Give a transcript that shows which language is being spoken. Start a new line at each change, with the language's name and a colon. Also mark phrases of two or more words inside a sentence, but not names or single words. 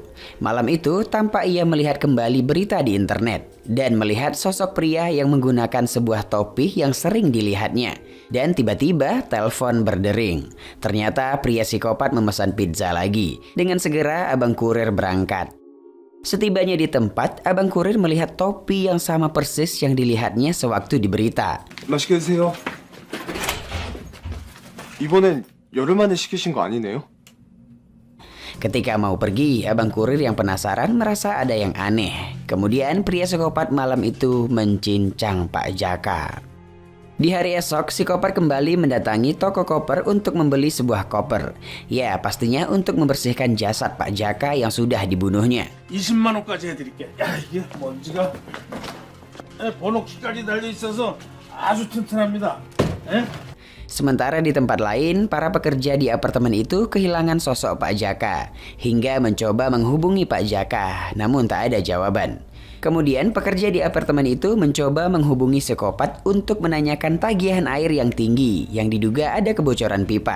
Indonesian: Malam itu tampak ia melihat kembali berita di internet dan melihat sosok pria yang menggunakan sebuah topi yang sering dilihatnya. Dan tiba-tiba telepon berdering. Ternyata pria psikopat memesan pizza lagi. Dengan segera abang kurir berangkat. Setibanya di tempat, abang kurir melihat topi yang sama persis yang dilihatnya sewaktu di berita.
Korean: 맛있게 드세요. 이번엔 열흘 만에 시키신 거 아니네요?
Indonesian: Ketika mau pergi, abang kurir yang penasaran merasa ada yang aneh. Kemudian pria psikopat malam itu mencincang Pak Jaka. Di hari esok, psikopat kembali mendatangi toko koper untuk membeli sebuah koper. Ya, pastinya untuk membersihkan jasad Pak Jaka yang sudah dibunuhnya.
Korean: 20만 원까지 해드릴게. 야, 이게 먼지가 번호키까지 달려 있어서 아주 튼튼합니다. 에?
Indonesian: Sementara di tempat lain, para pekerja di apartemen itu kehilangan sosok Pak Jaka hingga mencoba menghubungi Pak Jaka, namun tak ada jawaban. Kemudian pekerja di apartemen itu mencoba menghubungi psikopat untuk menanyakan tagihan air yang tinggi yang diduga ada kebocoran pipa.